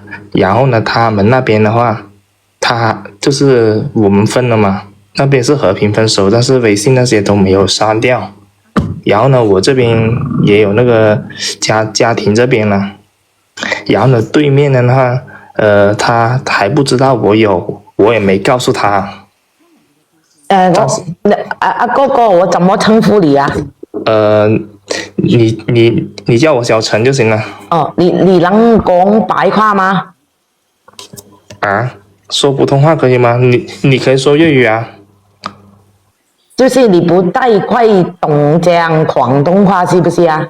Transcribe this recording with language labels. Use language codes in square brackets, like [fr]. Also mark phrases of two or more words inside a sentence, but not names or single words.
[zh] 然后呢，他们那边的话，他就是我们分了嘛，那边是和平分手，但是微信那些都没有删掉。然后呢，我这边也有那个家庭这边了。然後呢，對面的話，他還不知道我有，我也沒告訴他。阿哥哥，我怎麼稱呼你啊？你叫我小陳就行了。哦，你能講白話嗎？啊，說普通話可以嗎？你可以說粵語啊。就是你不太會懂講廣東話，是不是啊？